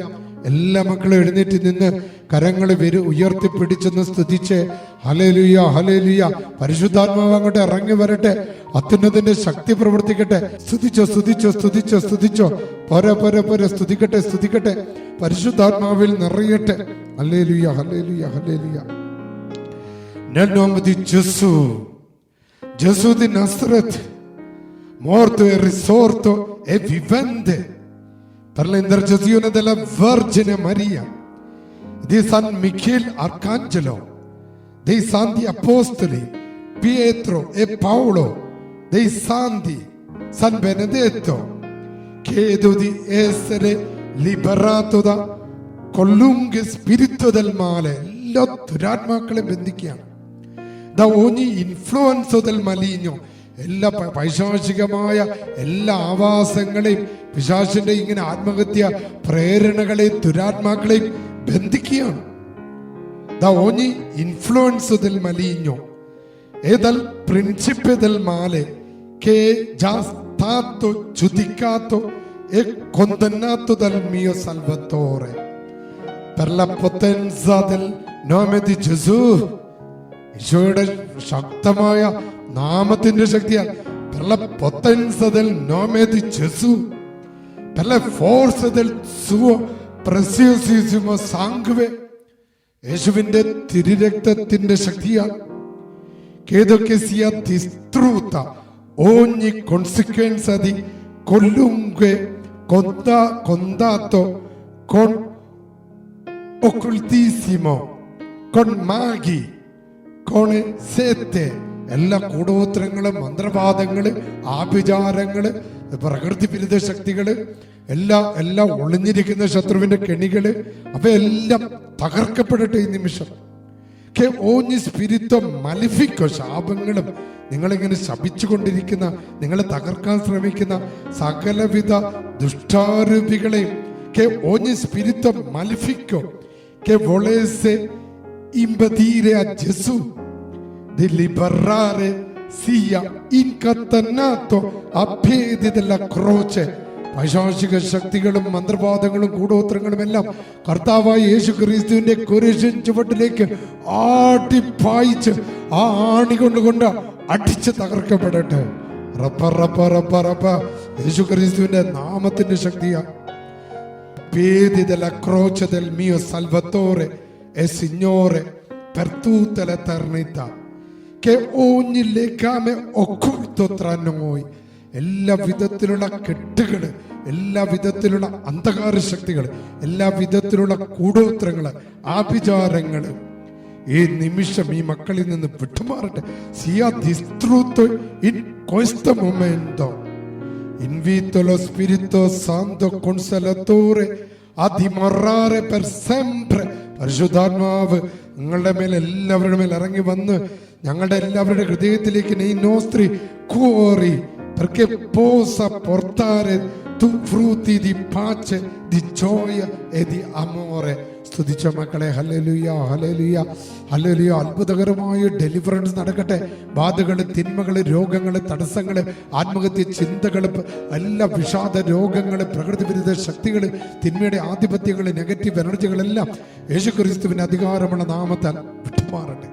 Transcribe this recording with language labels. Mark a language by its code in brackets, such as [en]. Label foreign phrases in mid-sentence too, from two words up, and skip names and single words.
[ml] എല്ലാ മക്കളും എഴുന്നേറ്റ് നിന്ന് കരങ്ങൾ ഉയർത്തിപ്പിടിച്ചെന്ന് സ്തുതിച്ച് ഹല്ലേലൂയ ഹല്ലേലൂയ. പരിശുദ്ധാത്മാവ് അങ്ങോട്ട് ഇറങ്ങി വരട്ടെ, അത്യുന്നതിന്റെ ശക്തി പ്രവർത്തിക്കട്ടെ. സ്തുതിച്ചോ സ്തുതിച്ചോ സ്തുതിച്ചോ സ്തുതിച്ചോ, പോരെ പോരെ പോരെ, സ്തുതിക്കട്ടെ സ്തുതിക്കട്ടെ, പരിശുദ്ധാത്മാവിൽ നിറയട്ടെ. ഹല്ലേലൂയ ഹല്ലേലൂയ ഹല്ലേലൂയ. [it] Nel nome di Gesù, Gesù di Nazareth, morto e risorto e vivente, per l'intercessione della Vergine Maria, di San Michele Arcangelo, dei Santi Apostoli Pietro e Paolo, dei Santi San Benedetto, chiedo di essere liberato da qualunque spirito del male. [ml] എല്ലാ ദുരാത്മാക്കളെ ബന്ധിക്കുകയാണ്. [it] da ogni influenza del maligno, [ml] എല്ലാ പൈശാചികമായ എല്ലാ ആവാസങ്ങളെയും പിശാചിന്റെ ഇങ്ങനെ ആത്മഹത്യ പ്രേരണകളെയും ദുരാത്മാക്കളെയും ബന്ധിക്കുകയാണ്. [it] da ogni influenza del maligno e dal principio del male che già stato giudicato e condannato dal mio Salvatore. Per la potenza del nome di Gesù, [ml] ഈശോയുടെ ശക്തമായ നാമത്തിന്റെ ശക്തിയാൽ, [it] per la potenza del nome di Gesù, per la forza del suo preziosissimo sangue, [ml] യേശുവിന്റെ തിരുരക്തത്തിന്റെ ശക്തിയാൽ, [it] credo che sia distrutta ogni conseguenza di qualunque contatto con occultismo, con maghi, con sette, [ml] എല്ലാ കൂടോത്രങ്ങള്, മന്ത്രവാദങ്ങള്, ആഭിചാരങ്ങള്, പ്രകൃതി വിരുദ്ധ ശക്തികള്, എല്ലാം ഒളിഞ്ഞിരിക്കുന്ന ശത്രുവിന്റെ കെണികള്, അവയെല്ലാം തകർക്കപ്പെടട്ടെ ഈ നിമിഷം. [it] ogni spirito malefico, [ml] ശാപങ്ങളും നിങ്ങളിങ്ങനെ ശപിച്ചുകൊണ്ടിരിക്കുന്ന, നിങ്ങളെ തകർക്കാൻ ശ്രമിക്കുന്ന സകലവിധ ദുഷ്ടാരൂപികളെയും [it] ogni spirito malefico che volesse impedire a Gesù di liberare sia incatenato a piedi della croce. [ml] പൈശാചിക ശക്തികളും മന്ത്രവാദങ്ങളും കൂടോത്രങ്ങളും എല്ലാം കർത്താവായ യേശു ക്രിസ്തുവിന്റെ കുരിശിൻ ചുവട്ടിലേക്ക് ആട്ടിപ്പായിച്ച് ആ ആണി കൊണ്ട് അടിച്ച് തകർക്കപ്പെടട്ടെ. യേശു ക്രിസ്തുവിന്റെ നാമത്തിന്റെ ശക്തിയാ. [it] Piedi della croce del mio Salvatore e Signore per tutta l'eternità, che ogni legame occulto tra noi, [ml] എല്ലാ വിധത്തിലുള്ള കെട്ടുകള്, എല്ലാ വിധത്തിലുള്ള അന്ധകാര ശക്തികള്, എല്ലാ വിധത്തിലുള്ള കൂടോത്രങ്ങള്, ആഭിചാരങ്ങള് ഈ നിമിഷം ഈ മക്കളിൽ നിന്ന് വിട്ടുമാറട്ടെ. [it] sia distrutto in questo momento. Invito lo Spirito Santo Consolatore a dimorare per sempre. [ml] പരിശുദ്ധാത്മാവ് നിങ്ങളുടെ മേൽ, എല്ലാവരുടെ മേൽ ഇറങ്ങി വന്ന് ഞങ്ങളുടെ എല്ലാവരുടെ ഹൃദയത്തിലേക്ക് [it] nei nostri cuori, perché possa portare tu frutti di pace, di gioia e di amore. [ml] സ്തുതിച്ച മക്കളെ, ഹല്ലേലൂയ, ഹല്ലേലൂയ, ഹല്ലേലൂയ. അത്ഭുതകരമായ ഡെലിവറൻസ് നടക്കട്ടെ. ബാധകള്, തിന്മകള്, രോഗങ്ങള്, തടസ്സങ്ങള്, ആത്മഹത്യ ചിന്തകള്, എല്ലാ വിഷാദ രോഗങ്ങള്, പ്രകൃതി വിരുദ്ധ ശക്തികള്, തിന്മയുടെ ആധിപത്യങ്ങള്, നെഗറ്റീവ് എനർജികളെല്ലാം യേശു ക്രിസ്തുവിന്റെ അധികാരമുള്ള നാമത്താൽ വിട്ടുമാറട്ടെ.